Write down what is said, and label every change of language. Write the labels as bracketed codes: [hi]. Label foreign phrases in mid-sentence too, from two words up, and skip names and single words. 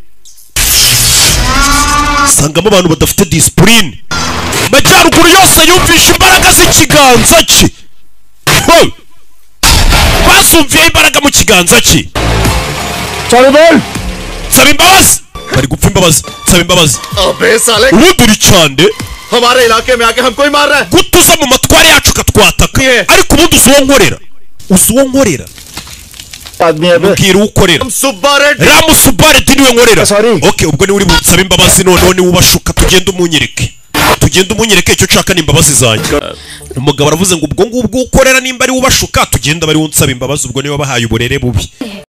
[rw] sangamo abantu badafite disipurine amajyaruguru yose yumvisha imbaraga z'ikiganza cye basumviye imbaraga mu kiganza cye saba imbabazi bari gupfa imbabazi saba imbabazi [hi] अबे साले [rw] ubundi uri cyande [hi] हमारे इलाके में आके हमको ही मार रहा है [rw] gutuza mu matwari yacu katwataka ariko ubundi uzi uwo nkorera mbwira uwo ukorera ramu subareti niwe nkorera okay ubwo niwe uri bunsaba imbabazi noneho niwe ubashuka tugende umunyereke icyo nshaka ni imbabazi zanjye umugabo aravuze ngo ubwo ngubwo ukorera nimba ari ubashuka tugenda bari unsaba imbabazi ubwo niwe wabahaye uburere bubi